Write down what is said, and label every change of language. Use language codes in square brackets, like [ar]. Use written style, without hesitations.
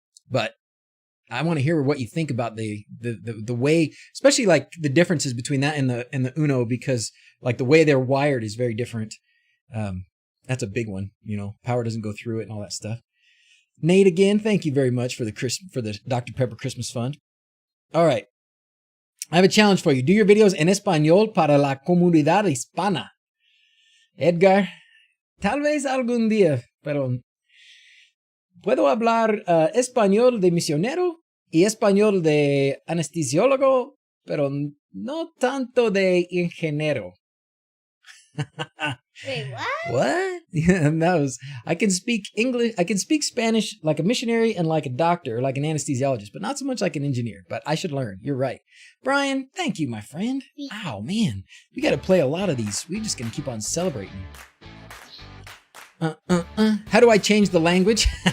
[en] But I want to hear what you think about the way, especially like the differences between that and the Uno, because like the way they're wired is very different. That's a big one, power doesn't go through it and all that stuff. Nate, again, thank you very much for the Dr. Pepper Christmas Fund. All right. I have a challenge for you. Do your videos [es] en español para la comunidad hispana. Edgar, Tal vez algún día, pero puedo hablar español de misionero y español de anestesiólogo, pero no tanto de ingeniero. [en] Wait, what? What? Yeah, I can speak English. I can speak Spanish like a missionary and like a doctor, like an anesthesiologist, but not so much like an engineer. But I should learn. You're right. Brian, thank you, my friend. Wow, man. We got to play a lot of these. We're just going to keep on celebrating. How do I change the language?